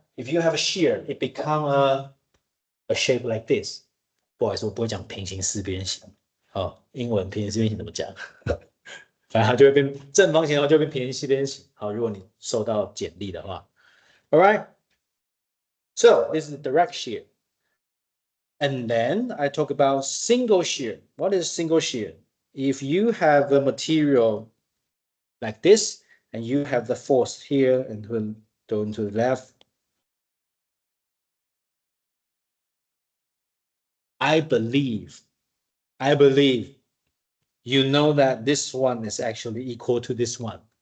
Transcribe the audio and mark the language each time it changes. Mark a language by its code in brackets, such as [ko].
[en] If you have a shear, it become a shape like this. [zh] 不好意思，我不会讲平行四边形。英文平行四边形怎么讲？反正它就会变正方形的话就会变平行四边形。好，如果你受到剪力的话 ， [en] all right. So this is direct shear. And then I talk about single shear. What is single shear? If you have a material like this, and you have the force here and going to the left, I believe you know that this one is actually equal to this one.